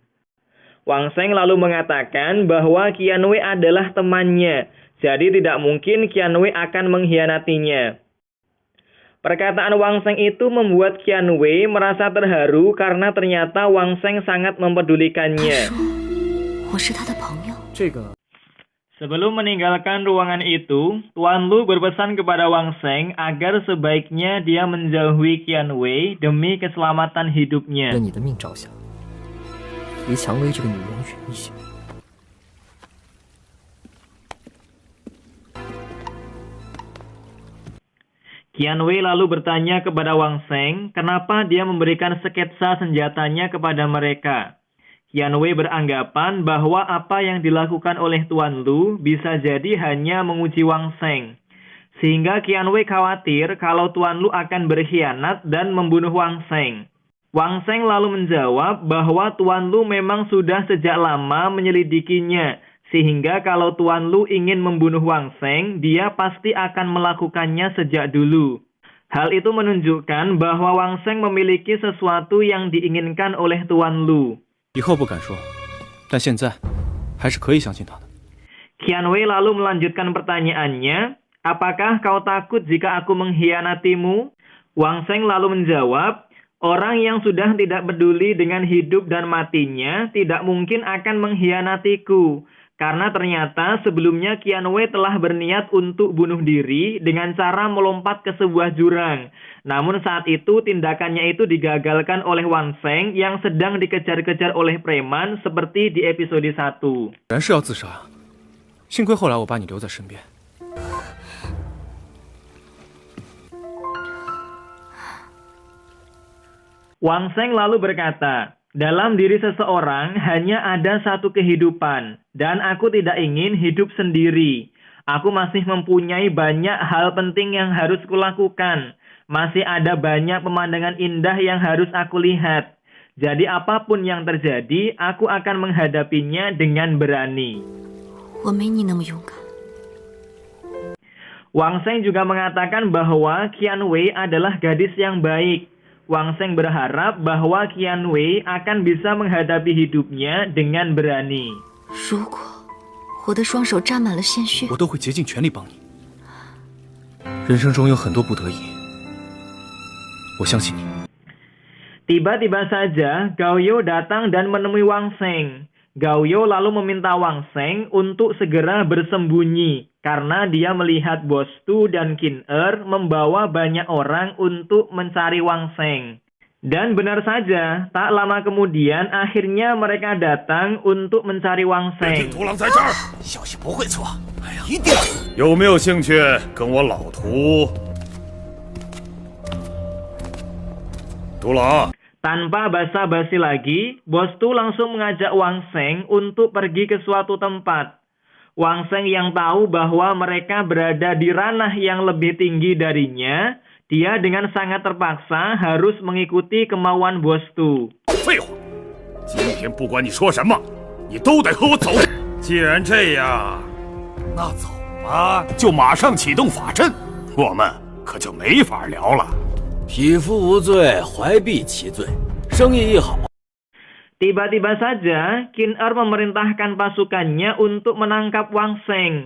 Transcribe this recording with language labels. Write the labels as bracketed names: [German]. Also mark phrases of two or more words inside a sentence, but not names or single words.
[Indonesian] Wang Sheng lalu mengatakan bahwa Qian Wei adalah temannya. Jadi tidak mungkin Qian Wei akan mengkhianatinya. Perkataan Wang Sheng itu membuat Qian Wei merasa terharu karena ternyata Wang Sheng sangat mempedulikannya. [Chinese] 我是他的朋友。这个 [Indonesian] Sebelum meninggalkan ruangan itu, Tuan Lu berpesan kepada Wang Sheng agar sebaiknya dia menjauhi Qian Wei demi keselamatan hidupnya. [Chinese] 为你的命着想，离蔷薇这个女人远一些。 [Indonesian] Qian Wei lalu bertanya kepada Wang Sheng kenapa dia memberikan sketsa senjatanya kepada mereka. Qian Wei beranggapan bahwa apa yang dilakukan oleh Tuan Lu bisa jadi hanya menguji Wang Sheng. Sehingga Qian Wei khawatir kalau Tuan Lu akan berkhianat dan membunuh Wang Sheng. Wang Sheng lalu menjawab bahwa Tuan Lu memang sudah sejak lama menyelidikinya, sehingga kalau Tuan Lu ingin membunuh Wang Sheng, dia pasti akan melakukannya sejak dulu. Hal itu menunjukkan bahwa Wang Sheng memiliki sesuatu yang diinginkan oleh Tuan Lu. [Chinese] 以后不敢说，但现在还是可以相信他的。 [Indonesian] Qian Wei lalu melanjutkan pertanyaannya, apakah kau takut jika aku mengkhianatimu? Wang Sheng lalu menjawab, orang yang sudah tidak peduli dengan hidup dan matinya tidak mungkin akan mengkhianatiku. Karena ternyata sebelumnya Qian Wei telah berniat untuk bunuh diri dengan cara melompat ke sebuah jurang. Namun saat itu tindakannya itu digagalkan oleh Wang Sheng yang sedang dikejar-kejar oleh preman seperti di episode 1. [Chinese] 然是要自杀，幸亏后来我把你留在身边。 [Indonesian] Wang Sheng lalu berkata, dalam diri seseorang hanya ada satu kehidupan, dan aku tidak ingin hidup sendiri. Aku masih mempunyai banyak hal penting yang harus kulakukan. Masih ada banyak pemandangan indah yang harus aku lihat. Jadi apapun yang terjadi, aku akan menghadapinya dengan berani. [Chinese] 我没你那么勇敢。 [Indonesian] Wang Sheng juga mengatakan bahwa Qian Wei adalah gadis yang baik. Wang Sheng berharap bahwa Qian Wei akan bisa menghadapi hidupnya dengan berani. [Chinese] 如果我的双手沾满了鲜血，我都会竭尽全力帮你。人生中有很多不得已，我相信你。 [Indonesian] Tiba-tiba saja Gao You datang dan menemui Wang Sheng. Gao You lalu meminta Wang Sheng untuk segera bersembunyi karena dia melihat Bos Tu dan Qin Er membawa banyak orang untuk mencari Wang Sheng. Dan benar saja, tak lama kemudian akhirnya mereka datang untuk mencari Wang Sheng. [Chinese] 独狼在这儿，消息不会错。哎呀，一定有没有兴趣跟我老徒？独狼。 [Indonesian] Tanpa basa-basi lagi, Bos Tu langsung mengajak Wang Sheng untuk pergi ke suatu tempat. Wang Sheng yang tahu bahwa mereka berada di ranah yang lebih tinggi darinya, dia dengan sangat terpaksa harus mengikuti kemauan Bos Tu. [Chinese] 废话，今天不管你说什么，你都得和我走。既然这样，那走吧，就马上启动法阵，我们可就没法聊了。匹夫无罪，怀璧其罪。生意一好， [Indonesian] Tiba-tiba saja, Qin Er memerintahkan pasukannya untuk menangkap Wang Sheng.